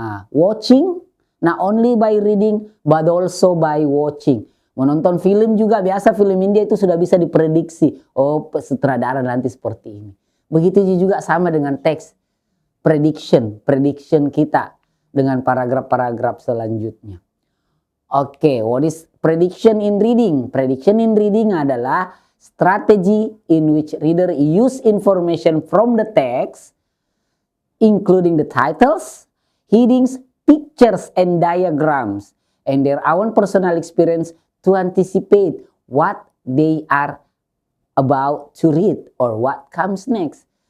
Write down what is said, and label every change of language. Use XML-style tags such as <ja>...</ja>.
<en>Watching, not only by reading but also by watching.</en> <id>Menonton film juga biasa, film India itu sudah bisa diprediksi. Oh, sutradara nanti seperti ini. Begitu juga sama dengan teks prediction kita dengan paragraf-paragraf selanjutnya.</id> <en>Oke, what is prediction in reading? Prediction in reading</en> <id>adalah</id> <en>strategy in which reader use information from the text, including the titles, headings, pictures, and diagrams, and their own personal experience to anticipate what they are about to read or what comes next.</en>